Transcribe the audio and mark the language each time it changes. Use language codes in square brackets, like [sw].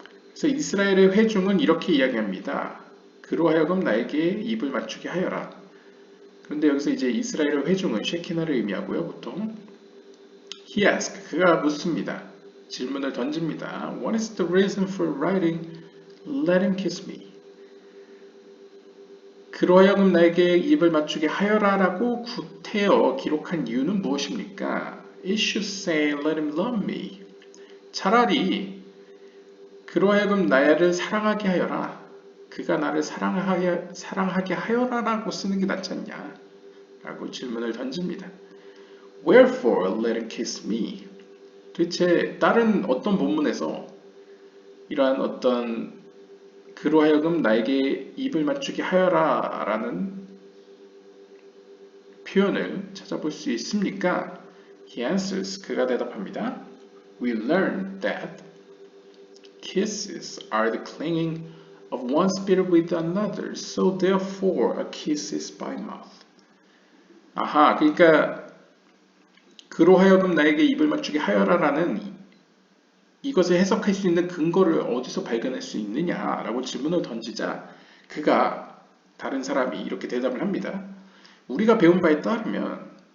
[ko] 그래서 이스라엘의 회중은 이렇게 이야기합니다. 그로 하여금 나에게 입을 맞추게 하여라. 그런데 여기서 이제 이스라엘의 회중은 셰키나를 의미하고요. 보통 [en] He asked, [ko] 그가 묻습니다. 질문을 던집니다. [en] What is the reason for writing Let him kiss me? [ko] 그로 하여금 나에게 입을 맞추게 하여라 라고 구태여 기록한 이유는 무엇입니까? [en] It should say Let him love me. [ko] 차라리 그로 하여금 나를 사랑하게 하여라. 그가 나를 사랑하게 하여라 라고 쓰는 게 낫지 않냐? 라고 질문을 던집니다. [en] Wherefore let him kiss me? [ko] 도대체 다른 어떤 본문에서 이러한 어떤 그로 하여금 나에게 입을 맞추게 하여라 라는 표현을 찾아볼 수 있습니까? [en] He answers, [ko] 그가 대답합니다. [en] We learn that kisses are the clinging of one spirit with another, so therefore a kiss is by mouth. [ko] 아하, 그러니까 그로 하여금 나에게 입을 맞추게 하여라라는 이것을 해석할 수 있는 근거를 어디서 발견할 수 있느냐라고 질문을 던지자 다른 사람이 이렇게 대답을 합니다. 우리가 배운 바에 따르면